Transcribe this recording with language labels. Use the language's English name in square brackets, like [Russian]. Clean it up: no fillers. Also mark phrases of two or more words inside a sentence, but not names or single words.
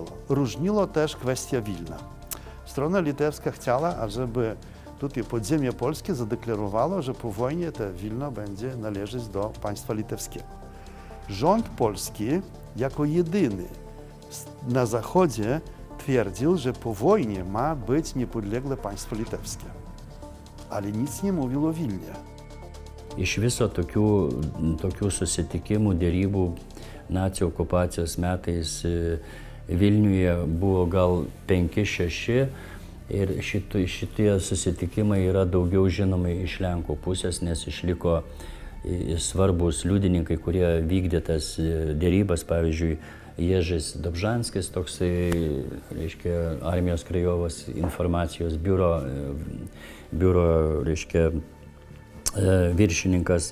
[Polish] Różniło też kwestia Wilna. Strona litewska chciała, ażeby tutaj podziemie polskie zadeklarowało, że po wojnie te Wilno będzie należeć do państwa litewskiego. Rząd polski jako jedyny na zachodzie twierdził, że po wojnie ma być niepodległe państwo litewskie. Ale nic nie mówił o Wilnie. [Lithuanian] Iš viso tokių susitikimų, dėrybų nacių okupacijos metais Vilniuje buvo gal 5-6, Ir šitie susitikimai yra daugiau žinomi iš Lenkų pusės, nes išliko svarbus liudininkai, kurie vykdė tas dėrybas, pavyzdžiui, Ježis Dobžanskis, toksai, reiškia, armijos krajovos informacijos biuro, reiškia, viršininkas.